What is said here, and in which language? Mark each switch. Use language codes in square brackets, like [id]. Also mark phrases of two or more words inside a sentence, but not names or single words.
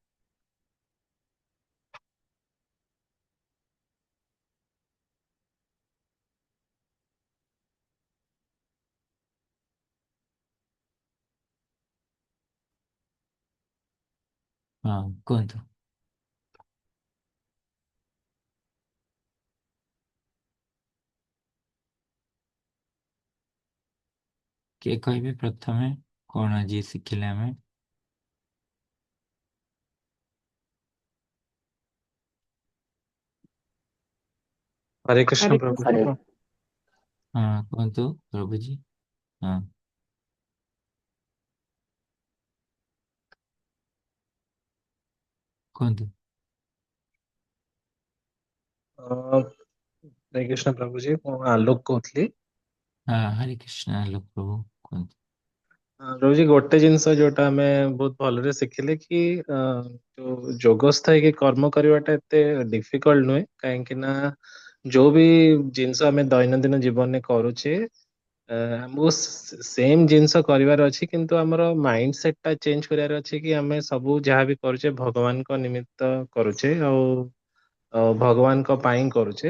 [or] ହଁ କୁହନ୍ତୁ। କିଏ କହିବେ ପ୍ରଥମେ କଣ ଆଜି ଶିଖିଲେ ଆମେ? [hi] हरे कृष्ण हरे प्रभु कृष्ण। जी। [or] ହଁ କୁହନ୍ତୁ ପ୍ରଭୁଜୀ। ହଁ କୁହନ୍ତୁ। [hi] हरे कृष्ण प्रभु जी [or] ମୁଁ ଆଲୋକ କହୁଥିଲି। ହଁ ହରେ କୃଷ୍ଣ ଆଲୋକ ପ୍ରଭୁ କୁହନ୍ତୁ। ପ୍ରଭୁ जी ଗୋଟେ ଜିନିଷ ଯୋଉଟା ଆମେ ବହୁତ ଭଲରେ ଶିଖିଲେ କି ଯୋଉ ଯୋଗସ୍ଥ ହେଇକି କର୍ମ କରିବାଟା ଏତେ ଡିଫିକଲ୍ଟ ନୁହେଁ, କାହିଁକି ନା ଯୋଉ ବି ଜିନିଷ ଆମେ ଦୈନନ୍ଦିନ ଜୀବନରେ କରୁଛେ ଆମକୁ ସେମ୍ ଜିନିଷ କରିବାର ଅଛି, କିନ୍ତୁ ଆମର [en] mind set [or] ଟା ଚେଞ୍ଜ କରିବାର ଅଛି କି ଆମେ ସବୁ ଯାହା ବି କରୁଛେ ଭଗବାନଙ୍କ ନିମିତ୍ତ କରୁଛେ ଆଉ ଭଗବାନଙ୍କ ପାଇଁ କରୁଛେ।